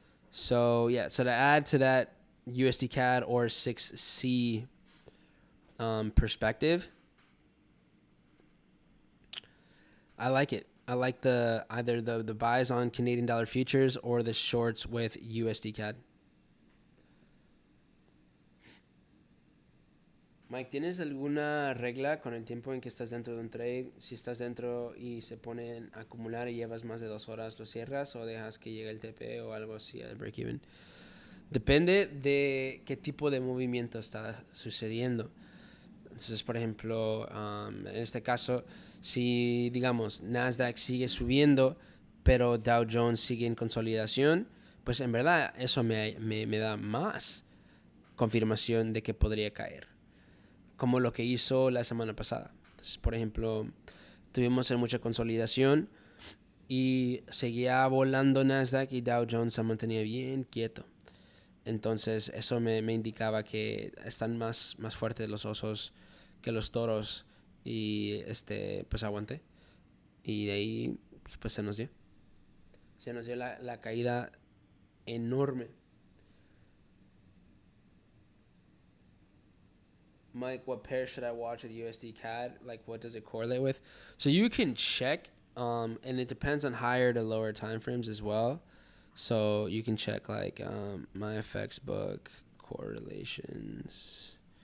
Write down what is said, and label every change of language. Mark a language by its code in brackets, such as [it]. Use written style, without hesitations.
[en] So yeah, so to add to that USD CAD or 6C perspective, I like it. I like either the buys on Canadian dollar futures or the shorts with USD CAD. [es] Mike, ¿tienes alguna regla con el tiempo en que estás dentro de un trade? Si estás dentro y se ponen a acumular y llevas más de 2 horas, ¿lo cierras o dejas que llegue el TP o algo así al break-even? Depende de qué tipo de movimiento está sucediendo. Entonces, por ejemplo, en este caso, si, digamos, Nasdaq sigue subiendo, pero Dow Jones sigue en consolidación, pues en verdad eso me da más confirmación de que podría caer, como lo que hizo la semana pasada. Entonces, por ejemplo, tuvimos mucha consolidación y seguía volando Nasdaq y Dow Jones se mantenía bien quieto. Entonces eso me indicaba que están más fuertes los osos que los toros, y pues aguanté. Y de ahí pues se nos dio la caída enorme. [en] Mike, what pair should I watch with USD CAD? Like, what does it correlate with? So you can check, and it depends on higher to lower time frames as well. So you can check like my FX book correlations.